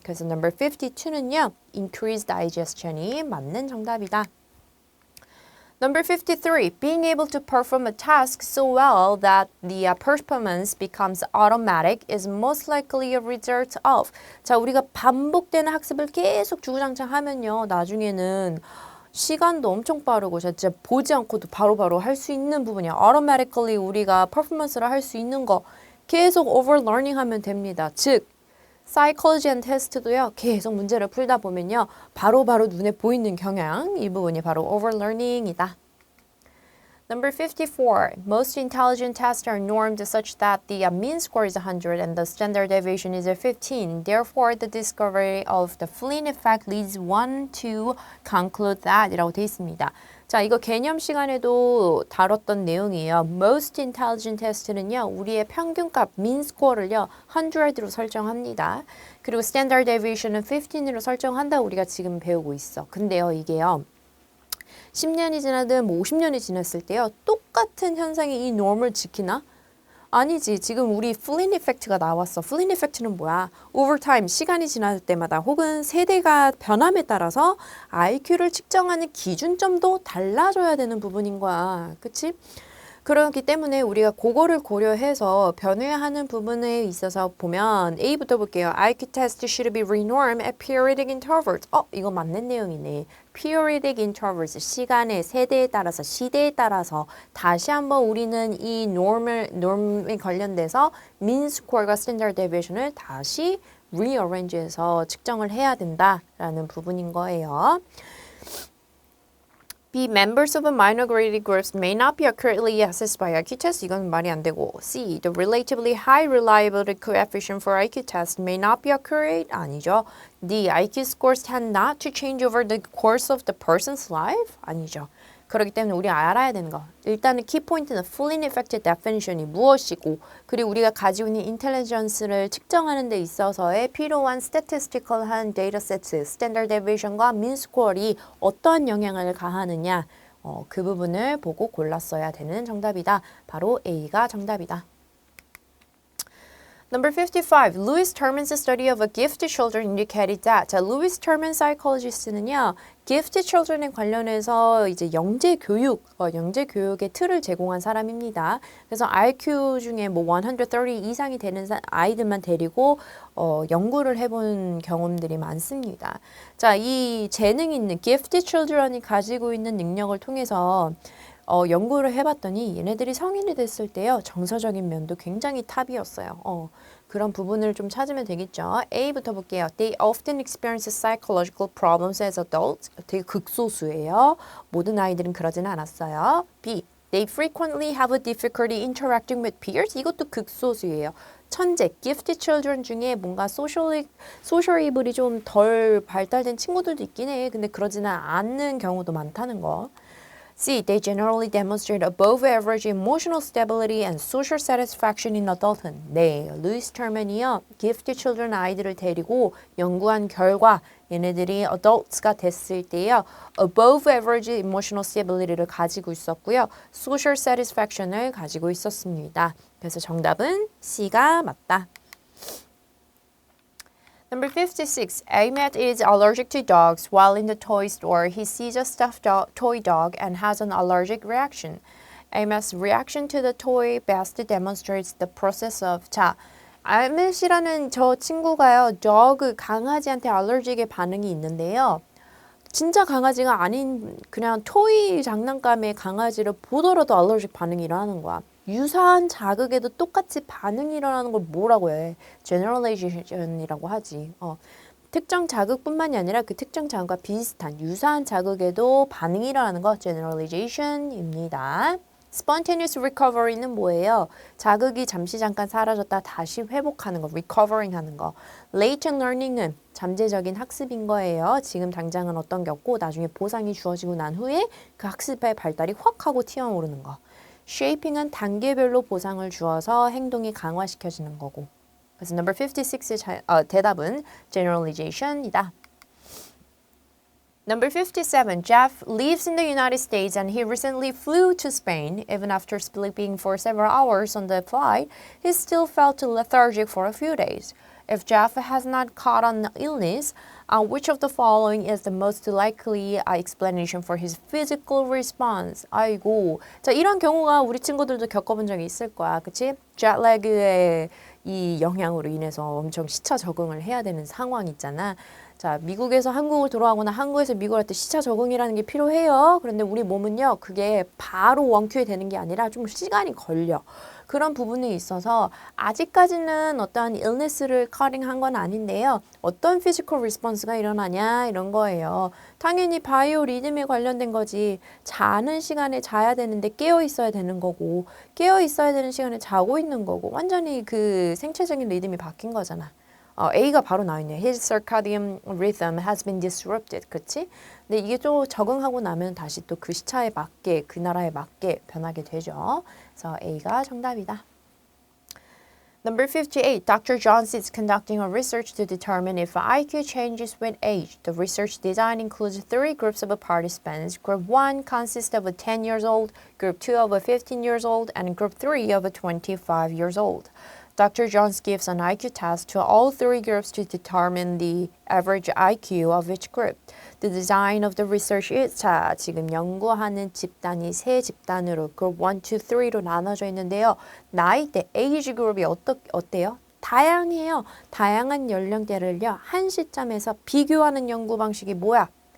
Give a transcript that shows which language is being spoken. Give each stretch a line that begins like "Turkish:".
Korean: 그래서 number 52는요, increase digestion이 맞는 정답이다.
English: Number 53, being able to perform a task so well that the performance becomes automatic is most likely a result of.
Korean: 자, 우리가 반복되는 학습을 계속 주구장창 하면요. 나중에는 시간도 엄청 빠르고 진짜 보지 않고도 바로바로 할 수 있는 부분이야. automatically 우리가 퍼포먼스를 할 수 있는 거 계속 overlearning 하면 됩니다. 즉, 사이콜로지 앤 테스트도요. 계속 문제를 풀다 보면요. 바로바로 눈에 보이는 경향, 이 부분이 바로 overlearning이다.
English: Number 54. Most intelligent tests are normed such that the mean score is 100 and the standard deviation is 15. Therefore, the discovery of the Flynn effect leads one to conclude that
Korean: 이라고 되어 있습니다. 자, 이거 개념 시간에도 다뤘던 내용이에요.
English: Most intelligent test
Korean: 는요, 우리의 평균값 mean score를요, 100로 설정합니다. 그리고 standard deviation은 15으로 설정한다고 우리가 지금 배우고 있어. 근데요, 이게요, 10년이 지나든 뭐 50년이 지났을 때요, 똑같은 현상이 이 norm을 지키나? 아니지. 지금 우리 Flynn effect가 나왔어. Flynn effect는 뭐야?
English: Over time,
Korean: 시간이 지날 때마다 혹은 세대가 변함에 따라서 IQ를 측정하는 기준점도 달라져야 되는 부분인 거야. 그치? 그렇기 때문에 우리가 그거를 고려해서 변화하는 부분에 있어서 보면 A부터 볼게요.
English: IQ test should be renormed at periodic intervals.
Korean: 이거 맞는 내용이네. periodic intervals, 시간의 세대에 따라서, 시대에 따라서 다시 한번 우리는 이 norm에 관련돼서 mean square과 standard deviation을 다시 rearrange해서 측정을 해야 된다라는 부분인 거예요. B.
English: Members of a minor graded groups may not be accurately assessed by IQ test.
Korean: 이건 말이 안 되고. C.
English: The relatively high reliability coefficient for IQ test may not be accurate.
Korean: 아니죠. D.
English: IQ scores tend not to change over the course of the person's life.
Korean: 아니죠. 그렇기 때문에 우리가 알아야 되는 거. 일단은 키포인트는 Flynn effect definition이 무엇이고, 그리고 우리가 가지고 있는 인텔리전스를 측정하는 데 있어서의 필요한 statistical한 데이터세트, standard deviation과 mean square이 어떠한 영향을 가하느냐, 그 부분을 보고 골랐어야 되는 정답이다. 바로 A가 정답이다.
English: Number 55. Lewis Terman's study of a gifted children indicated that.
Korean: 자, Lewis Terman psychologist는요, gifted children에 관련해서 이제 영재 교육의 틀을 제공한 사람입니다. 그래서 IQ 중에 뭐 130 이상이 되는 아이들만 데리고 연구를 해본 경험들이 많습니다. 자, 이 재능 있는 gifted children이 가지고 있는 능력을 통해서 연구를 해봤더니 얘네들이 성인이 됐을 때요, 정서적인 면도 굉장히 탑이었어요. 그런 부분을 좀 찾으면 되겠죠. A부터 볼게요.
English: They often experience psychological problems as adults.
Korean: 되게 극소수예요. 모든 아이들은 그러지는 않았어요. B.
English: They frequently have a difficulty interacting with peers.
Korean: 이것도 극소수예요. 천재, gifted children 중에 뭔가 소셜이블이 좀 덜 발달된 친구들도 있긴 해. 근데 그러지는 않는 경우도 많다는 거. C.
English: They generally demonstrate above average emotional stability and social satisfaction in adulthood.
Korean: 네, 루이스 터먼이요, gifted children 아이들을 데리고 연구한 결과 얘네들이 adults가 됐을 때요, above average emotional stability를 가지고 있었고요, social satisfaction을 가지고 있었습니다. 그래서 정답은 C가 맞다.
English: Number 56. Ahmed is allergic to dogs. While in the toy store, he sees a stuffed toy dog and has an allergic reaction. Ahmed's reaction to the toy best demonstrates the process of.
Korean: 자, 아멧이라는 저 친구가요, 강아지한테 알러지의 반응이 있는데요. 진짜 강아지가 아닌 그냥 토이 장난감의 강아지를 보더라도 알러지 반응이 일어나는 거야. 유사한 자극에도 똑같이 반응이 일어나는 걸 뭐라고 해? generalization이라고 하지. 특정 자극뿐만이 아니라 그 특정 자극과 비슷한 유사한 자극에도 반응이 일어나는 거 generalization입니다. Spontaneous recovery는 뭐예요? 자극이 잠깐 사라졌다 다시 회복하는 거, recovering 하는 거. Latent learning은 잠재적인 학습인 거예요. 지금 당장은 어떤 게 없고 나중에 보상이 주어지고 난 후에 그 학습의 발달이 확 하고 튀어오르는 거. Shaping은 단계별로 보상을 주어서 행동이 강화시켜지는 거고. 그래서 number 56의 대답은 generalization이다.
English: Number 57. Jeff lives in the United States and he recently flew to Spain. Even after sleeping for several hours on the flight, he still felt lethargic for a few days. If Jeff has not caught an illness, which of the following is the most likely explanation for his physical response?
Korean: 아이고, 자, 이런 경우가 우리 친구들도 겪어본 적이 있을 거야, 그치? jetlag의 이 영향으로 인해서 엄청 시차 적응을 해야 되는 상황 있잖아. 자, 미국에서 한국을 돌아가거나 한국에서 미국을 할 때 시차 적응이라는 게 필요해요. 그런데 우리 몸은요, 그게 바로 원큐에 되는 게 아니라 좀 시간이 걸려. 그런 부분에 있어서 아직까지는 어떠한 illness를 커링한 건 아닌데요. 어떤 physical response가 일어나냐 이런 거예요. 당연히 바이오 리듬에 관련된 거지. 자는 시간에 자야 되는데 깨어 있어야 되는 거고, 깨어 있어야 되는 시간에 자고 있는 거고, 완전히 그 생체적인 리듬이 바뀐 거잖아. A가 바로 나와있네요.
English: His circadian rhythm has been disrupted.
Korean: 그치? 근데 이게 좀 적응하고 나면 다시 또 그 시차에 맞게, 그 나라에 맞게 변하게 되죠. 그래서 A가 정답이다.
English: Number 58. Dr. Jones is conducting a research to determine if IQ changes with age. The research design includes three groups of participants. Group 1 consists of 10 years old, Group 2 of 15 years old, and Group 3 of 25 years old. Dr. Jones gives an IQ test to all three groups to determine the average IQ of each group. The design of the research is
Korean: 자, 지금 연구하는 집단이 세 집단으로 group 1, 2, 3로 나눠져 있는데요. 나이대, age 그룹이 어때요? 다양해요. 다양한 연령대를요. 한 시점에서 비교하는 연구 방식이 뭐야?